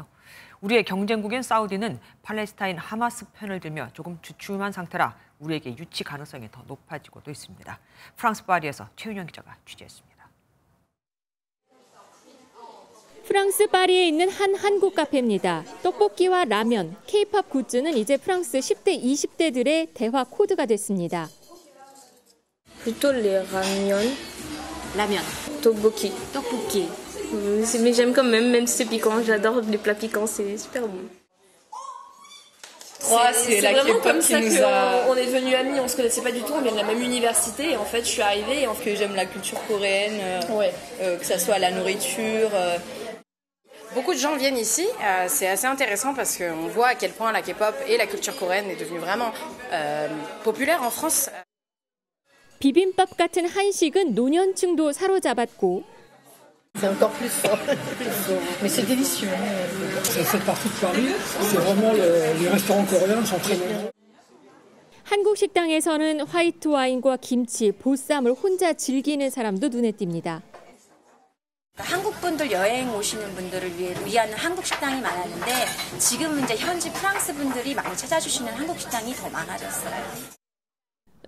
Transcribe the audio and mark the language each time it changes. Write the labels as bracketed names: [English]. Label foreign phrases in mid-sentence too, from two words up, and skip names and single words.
[Korean] 우리의 경쟁국인 사우디는 팔레스타인 하마스 편을 들며 조금 주춤한 상태라 우리에게 유치 가능성이 더 높아지고도 있습니다. 프랑스 파리에서 최윤영 기자가 취재했습니다. 프랑스 파리에 있는 한 한국 카페입니다. 떡볶이와 라면, K-팝 굿즈는 이제 프랑스 10대, 20대들의 대화 코드가 됐습니다. [French] Plutôt les ramen. Ramen. Tteokbokki. Tteokbokki. Mais j'aime quand même si c'est piquant. J'adore les plats piquants, c'est super bon. C'est la vraiment comme ça qu'on est devenus amis, on se connaissait pas du tout, on vient de la même université et en fait je suis arrivée et que j'aime la culture coréenne, que ça soit la nourriture. Beaucoup de gens viennent ici, c'est assez intéressant parce qu'on voit à quel point la K-pop et la culture coréenne est devenue vraiment populaire en France. [Korean] 비빔밥 같은 한식은 노년층도 사로잡았고 [French] C'est encore plus fort. Mais c'est délicieux. Cette partie de Paris, c'est vraiment les restaurants coréens sont très nombreux. [Korean] 한국 식당에서는 화이트 와인과 김치, 보쌈을 혼자 즐기는 사람도 눈에 띕니다. 한국 분들 여행 오시는 분들을 위한 한국 식당이 많았는데 지금은 이제 현지 프랑스 분들이 많이 찾아주시는 한국 식당이 더 많아졌어요.